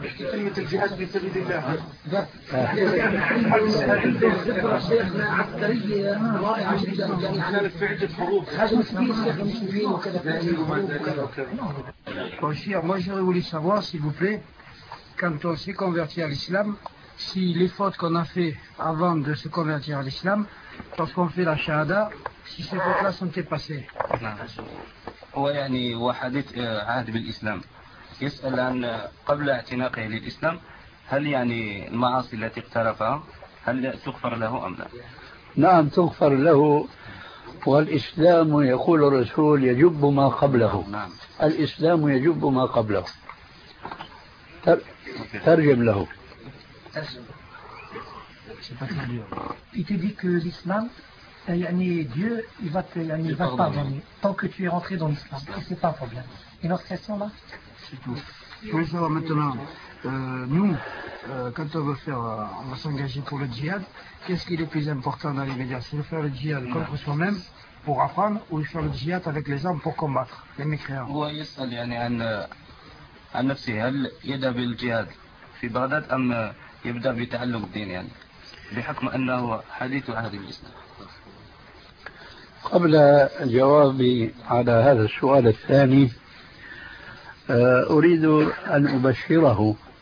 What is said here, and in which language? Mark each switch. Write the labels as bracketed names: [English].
[Arabic] كلمة الجهاد في سبيل الله. شيخنا عسكرية رائعة جدا، يعني كانت في عدة حروب، خدمة كبيرة، شيخ مسلمين وكذا. [French] Monsieur, moi j'aurais voulu savoir, s'il vous plaît, quand on s'est converti à l'islam, si les fautes qu'on a fait avant de se convertir à l'islam, lorsqu'on fait la shahada, si ces fautes-là sont effacées. [Arabic] ويعني وحدت عهد بالإسلام. يسأل عن قبل اعتناقه للإسلام، هل يعني المعاصي التي اقترفها هل تغفر له أم لا؟ نعم تغفر له، والإسلام يقول الرسول يجب ما قبله. نعم. الإسلام يجب ما قبله. ترجم له. [French] C'est pas très dur. Il te dit que l'islam, Dieu, il va te pardonner tant que tu es rentré dans l'islam. Et c'est pas un problème. Et notre question là ? C'est tout. Je veux savoir maintenant, nous, quand on veut faire, on va s'engager pour le djihad, qu'est-ce qui est le plus important dans l'immédiat ? C'est de faire le djihad contre soi-même pour apprendre ou de faire le djihad avec les hommes pour combattre les mécréants ? Oui, c'est ça, il y a le djihad. [Arabic] في بغداد أم يبدأ بتعلم الدين، يعني بحكم أنه حديث عهد الإسلام. قبل جوابي على هذا السؤال الثاني، أريد أن أبشره